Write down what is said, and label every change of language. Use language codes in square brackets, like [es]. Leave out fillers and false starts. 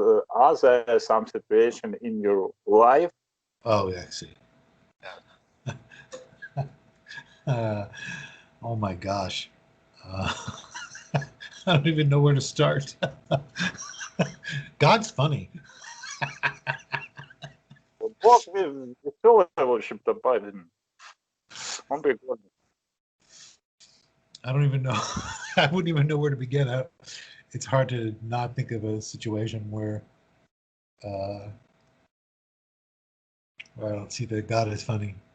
[en] Are there some situation in your life? Oh, yeah, I see. Oh my gosh. I don't even know where to start. God's funny. [ru] Бог веселый, в общем-то, парень. Он прикольный. [en] I don't even know. I wouldn't even know where to begin. It's hard to not think of a situation where I don't see that God is funny.